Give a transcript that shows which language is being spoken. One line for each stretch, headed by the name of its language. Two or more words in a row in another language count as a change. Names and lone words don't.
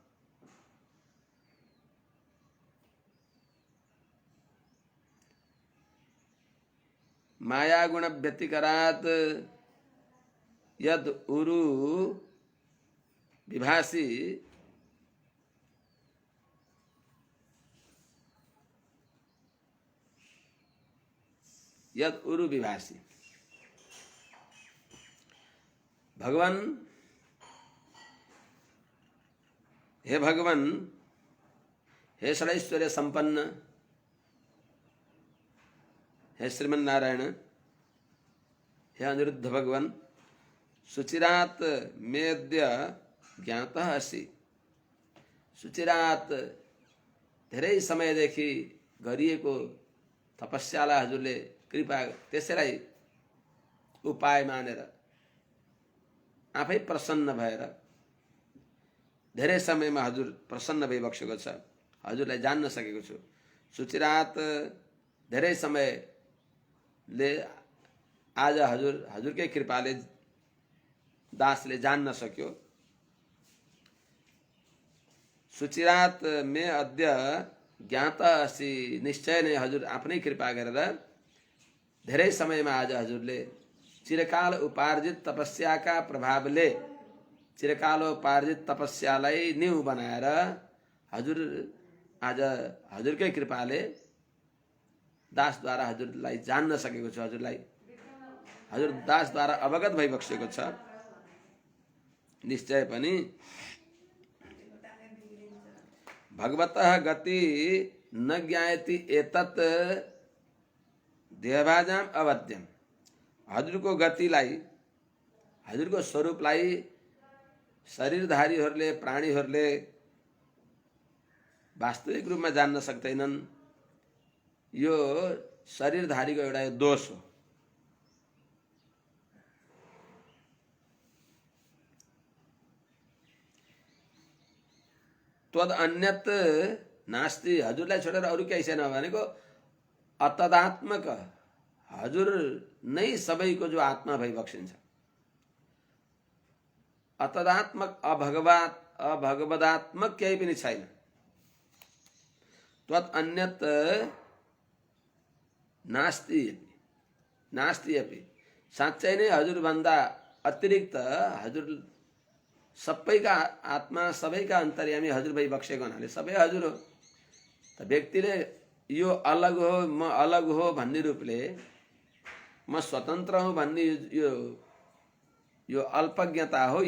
Sanskrit: माया गुण व्यतिकरात् यद उरु विभासी। यद उरु विभासी। भगवान, हे भगवान, हे षडैश्वर्य संपन्न, हे श्रीमन नारायण, हे अनिरुद्ध भगवान, सुचिरात मेद्य ज्ञातः असि।
Nepali: सुचिरात धेरै समयदेखि गरिएको तपस्यालाई हजुरले कृपा त्यसैलाई उपाय मानेर आफै प्रसन्न भएर धेरै समयमा हजुर प्रसन्न भइबक्सेको छ। हजुरलाई जान्न सकेको छु। सुचिरात धेरै समयले आज हजुरकै कृपाले दासले जान्न सक्यो।
Sanskrit: सुचिरात मे अद्य ज्ञाता असि।
Nepali: निश्चय नै हजुर आफ्नै कृपा गरेर धेरै समयमा आज हजुरले चिरकाल उपार्जित तपस्याका प्रभावले चिरकालोपार्जित तपस्यालाई न्यू बनाएर हजुर आज हजुरकै कृपाले दासद्वारा हजुरलाई जान्न सकेको छु। हजुरलाई हजुर दासद्वारा अवगत भइबक्सेको छ। निश्चय पनि
Sanskrit: भगवतः गति न ज्ञायति एतत् देहभाजाम अवद्यम।
Nepali: हजुरको गतिलाई, हजुरको स्वरूपलाई शरीरधारीहरूले, प्राणीहरूले वास्तविक रूपमा जान्न सक्दैनन्। यो शरीरधारीको एउटा दोष हो।
Sanskrit: त्वद अन्यत् नास्ति,
Nepali: हजुरलाई छोडेर अरू केही छैन भनेको अतदात्मक, हजुर नै सबैको जो आत्मा भइबक्सिन्छ।
Sanskrit: अतदात्मक अभगवदात्मक
Nepali: केही पनि छैन।
Sanskrit: त्वत् अन्यत नास्ति नास्ति अपि,
Nepali: साँच्चै नै हजुरभन्दा अतिरिक्त हजुर सबैका आत्मा, सबैका अन्तर्यामी हजुर भइबक्सेको हुनाले सबै हजुर हो। त व्यक्तिले यो अलग हो, म अलग हो भन्ने रूपले, म स्वतन्त्र हुँ भन्ने यो अल्पज्ञता हो।